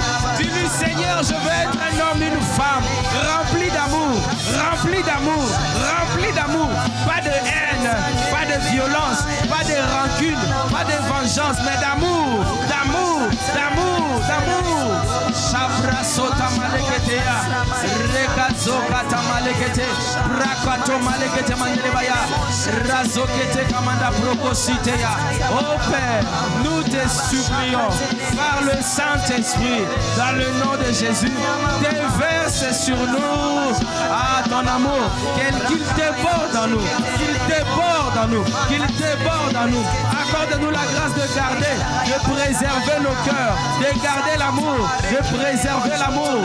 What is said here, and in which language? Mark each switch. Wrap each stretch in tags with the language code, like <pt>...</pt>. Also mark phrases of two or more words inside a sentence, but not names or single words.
<fr>Dis-lui Seigneur, je veux être un homme, une femme rempli d'amour, rempli d'amour, rempli d'amour. Pas de haine, pas de violence, pas de rancune, pas de vengeance, mais d'amour, d'amour, d'amour, d'amour. Sabrasota maleketea. Rekazoka tamalekete. Brakato malekete mandelebaya. Razokete kamanda brokositea. Oh Père, nous te supplions par le Saint-Esprit, dans le nom de Jésus, déverse sur nous ton amour, qu'il déborde en nous, qu'il déborde en nous, qu'il déborde en nous. Accorde-nous la grâce de garder, de préserver nos cœurs, de garder l'amour, de préserver l'amour.</fr>